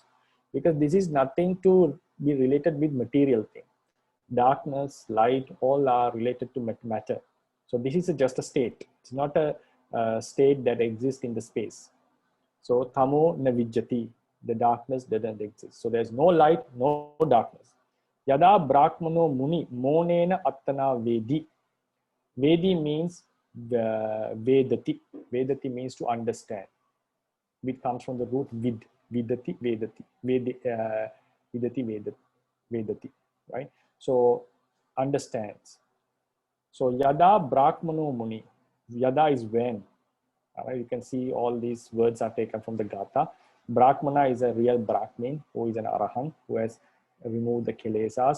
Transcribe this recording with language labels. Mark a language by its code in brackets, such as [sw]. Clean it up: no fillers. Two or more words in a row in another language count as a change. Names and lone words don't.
[en] Because this is nothing to be related with material thing. Darkness, light, all are related to matter. So this is just a state. It's not a state that exists in the space. [pi] So tamo na vijjati. [en] The darkness doesn't exist. So there's no light, no darkness. [pi] Yada brahmano muni monena attana vedi. [en] Vedi means vedati. Vedati means to understand. It comes from the root vid. [pi] Vidati, vedati. Vidati, vedati. [en] Right? So understands. So [pi] yada brahmano muni. [en] Yada is when. You can see all these words are taken from the Gatha. Brahmana is a real Brahmin who is an Arahant who has removed the kilesas.